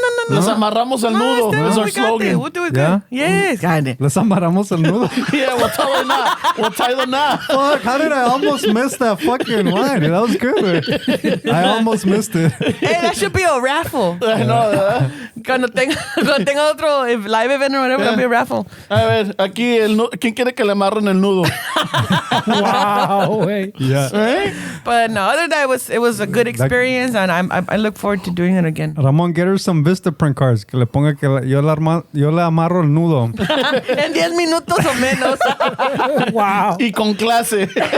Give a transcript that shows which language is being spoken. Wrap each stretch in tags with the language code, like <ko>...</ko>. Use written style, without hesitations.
<es>Nos amarramos el nudo.</es> <en>Esteban, Is our we got this. slogan. We'll do it Yeah? good. Yes. Got it.</en> <es>Les amarramos el nudo.</es> <en>Yeah, we'll tell her not. We'll tie the knot. Fuck, how did I almost miss that fucking line? That was good. I almost missed it. Hey, that should be a raffle. I know,</en> <es>¿verdad? Cuando tenga otro</es> <en>live event or whatever, it'll be a raffle.</en> <es>A ver, aquí, ¿quién quiere que le amarren el nudo?</es> <en>Wow, güey. Yeah. Right? But no, other than that, it was a good experience, and I look forward to doing it again. Ramon, get her some Vistaprint cards.</en> <es>Que le ponga que yo le amarro el nudo. En 10 minutos o menos.</es> <en>Wow.</en> <es>Y con clase.</es>